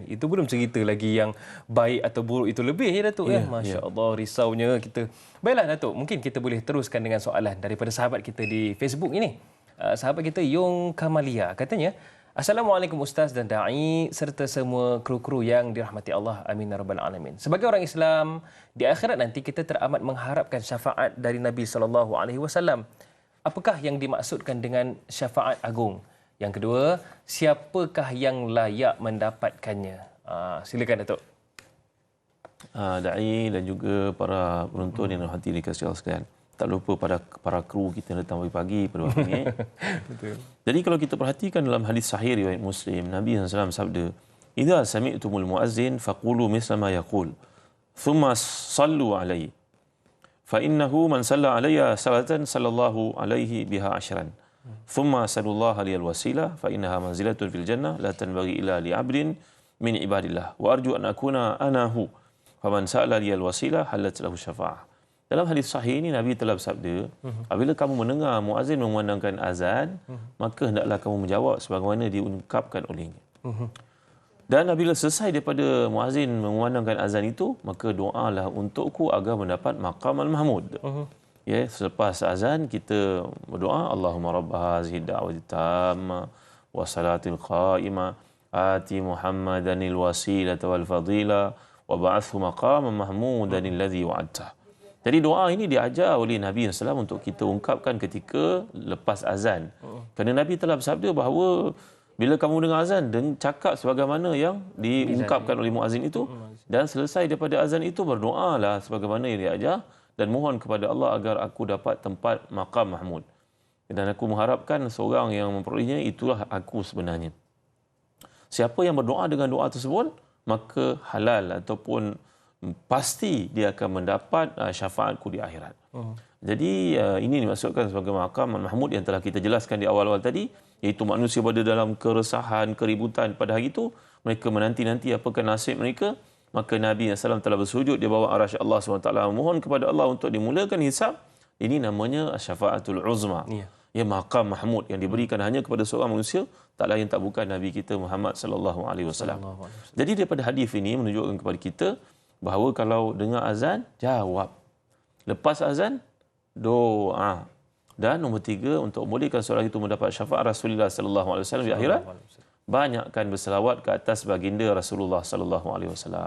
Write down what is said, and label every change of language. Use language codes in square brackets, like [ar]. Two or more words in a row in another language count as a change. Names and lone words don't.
[ms] Itu belum cerita lagi yang baik atau buruk itu lebih, ya Datuk. Masya Allah, risaunya kita. Baiklah Datuk, mungkin kita boleh teruskan dengan soalan daripada sahabat kita di Facebook ini. Sahabat kita Yong Kamalia katanya, Assalamualaikum Ustaz dan Da'i serta semua kru-kru yang dirahmati Allah. [ar] آمين يا رب العالمين. [ms] Sebagai orang Islam, di akhirat nanti kita teramat mengharapkan syafaat dari Nabi SAW. Apakah yang dimaksudkan dengan syafaat agung? Yang kedua, siapakah yang layak mendapatkannya? Silakan Datuk. Da'i dan juga para penonton yang dirahmati dikasihi Allah sekalian. Tak lupa pada para kru kita datang pagi-pagi pada waktu ini. Betul. Jadi kalau kita perhatikan dalam hadis sahih riwayat Muslim, Nabi SAW sabda, [ar] إذا سمعتم المؤذن فقولوا مثل ما يقول ثم صلوا عليه فإنه من صلى علي صلاة صلى الله عليه بها عشرا ثم صلى الله عليه الوسيلة فإنها منزلة في الجنة لا تنبغي إلا لعبد من عباد الله وأرجو أن أكون أنا هو فمن سأل لي الوسيلة حلت له الشفاعة. [ms] Dalam hadis sahih ini Nabi telah bersabda, apabila kamu mendengar muazzin memandangkan azan, maka hendaklah kamu menjawab sebagaimana diungkapkan olehnya. Dan apabila selesai daripada muazzin memandangkan azan itu, maka doalah untukku agar mendapat [ar] مقام المحمود. [ms] Ya, selepas azan kita berdoa, [ar] اللهم رب هذه الدعوة التامة والصلاة القائمة آت محمدا الوسيلة والفضيلة وابعثه مقاما محمودا الذي وعدت. [ms] Jadi doa ini diajar oleh Nabi SAW untuk kita ungkapkan ketika lepas azan. Kerana Nabi telah bersabda bahawa bila kamu dengar azan, cakap sebagaimana yang diungkapkan oleh muazzin itu, dan selesai daripada azan itu berdoalah sebagaimana yang diajar dan mohon kepada Allah agar aku dapat tempat [ar] مقام محمود. [ms] Dan aku mengharapkan seorang yang memperolehnya itulah aku sebenarnya. Siapa yang berdoa dengan doa tersebut, maka halal ataupun pasti dia akan mendapat syafaatku di akhirat. Jadi ini dimaksudkan sebagai [ar] مقام محمود [ms] yang telah kita jelaskan di awal-awal tadi, iaitu manusia pada dalam keresahan, keributan pada hari itu, mereka menanti-nanti apakah nasib mereka, maka Nabi SAW telah bersujud di bawah arasy Allah SWT, mohon kepada Allah untuk dimulakan hisab. Ini namanya [ar] الشفاعة العظمى. [ms] Ya, [ar] مقام محمود [ms] yang diberikan hanya kepada seorang manusia, tak lain tak bukan Nabi kita Muhammad [ar] صلى الله عليه وسلم. [ms] Jadi daripada hadis ini menunjukkan kepada kita bahawa kalau dengar azan, jawab. Lepas azan, doa. Dan nombor 3, untuk membolehkan seorang itu mendapat syafaat Rasulullah [ar] صلى الله عليه وسلم [ms] di akhirat, banyakkan berselawat ke atas baginda Rasulullah [ar] صلى الله عليه وسلم.